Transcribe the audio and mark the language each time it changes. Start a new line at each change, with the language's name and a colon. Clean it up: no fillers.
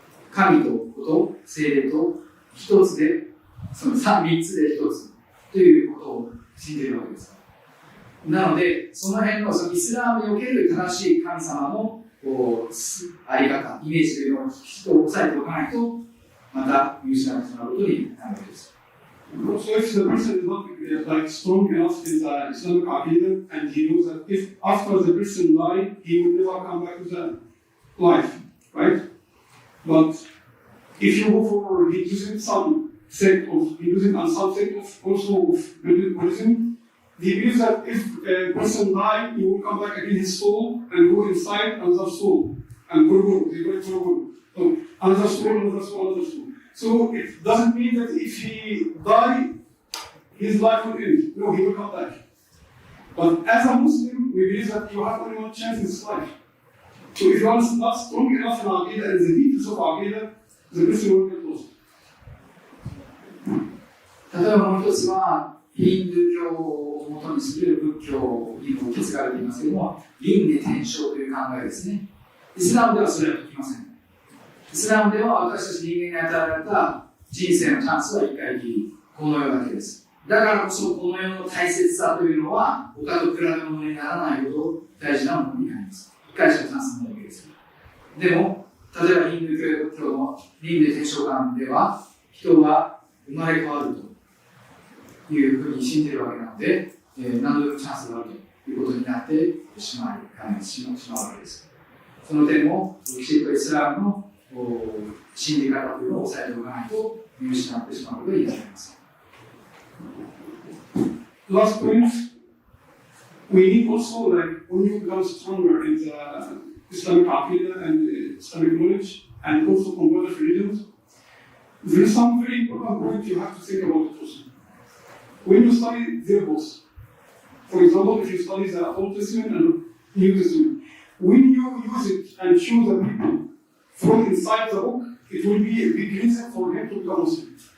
Japanese: 神と子と聖霊と一つで、その三つで一つということを信じるわけです。なので、その辺のそのイスラムにおける正しい神様のあり方、イメージというのをきちっと押さえておかないと、また見失ってしまうことになるわけです。
English: So if the person is not like strong enough in the Islamic Aqidah and he knows that if after the person dies, he will never come back to the life, right? But if you go for Hinduism, some sect of Hinduism and some sect of also of Buddhism, they believe that if a person dies, he will come back again his soul and go inside another soul and go. They go to so another soul, another soul, another soul. So it doesn't mean that if he dies, his life will end. No, he will come back. But as a Muslim, we believe that you have only one chance in this life. So if you are not strong enough in Aqidah and the details of Aqidah, the person will get lost.
Japanese: 例えばもう一つは、ヒンドゥー教を元にする仏教にも受け継がれていますけれども、輪廻転生という考えですね。イスラムではそれはできません。イスラムでは私たち人間に与えられた人生のチャンスは一回きり、この世だけです。だからこそこの世の大切さというのは他と比べ物にならないほど大事なものになります。一回しかチャンスないわけです。でも、例えばヒンドゥー教の輪廻転生観では人は生まれ変わるというふうに信じるわけなので、何度でもチャンスがあるということになってしまうわけです。その点もきちっとイスラムの信じ方というのを押さえておかないと見失ってしまうことになります。
English: Last point, we need also like when you become stronger in the Islamic Aqidah and Islamic knowledge and also converted religions, there is some very important point you have to think about it also. When you study their books, for example, if you study the Old Testament and New Testament, when you use it and show the people from inside the book, it will be a big reason for him to become Muslim.